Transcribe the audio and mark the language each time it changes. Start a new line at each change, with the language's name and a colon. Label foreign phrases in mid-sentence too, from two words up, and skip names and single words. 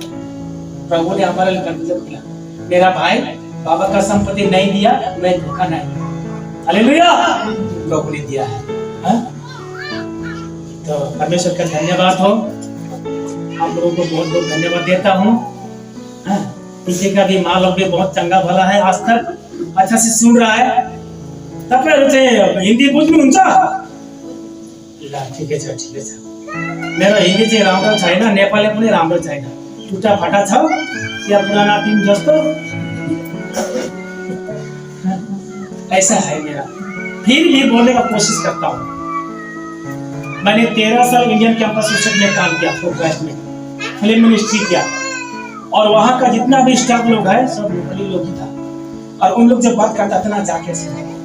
Hindi: प्रभु ने हमारे लिए दरवाजा खोला। मेरा भाई बाबा का संपत्ति नहीं दिया, मैं धोखा नहीं, हालेलुया, प्रभु ने दिया है। हाँ? तो परमेश्वर का धन्यवाद हो, आप लोगों को बहुत बहुत धन्यवाद देता हूँ। हाँ? पीछे का भी माँ लोग भी बहुत चंगा भला है, आज तक अच्छा से सुन रहा है।
Nepali: हिंदी बुझ्नु हुन्छ? ठिकै छ ठिकै छ, मेरो हिन्दी चाहिँ राम्रो छैन, नेपाली पनि राम्रो छैन,
Hindi: टुटा फटा
Nepali: छ या पुराना दिन जस्तो।
Hindi: ऐसा है मेरा, फिर भी बोलने का कोशिश करता हूँ। मैंने 13 साल इंडियन कैंपस मिशन में काम किया, प्रोग्रेस में
English: film ministry
Hindi: किया, और वहाँ का जितना भी स्टाफ लोग है सब नेपाली लोग ही था, और उन लोग जब बात करता था ना जाके सुना।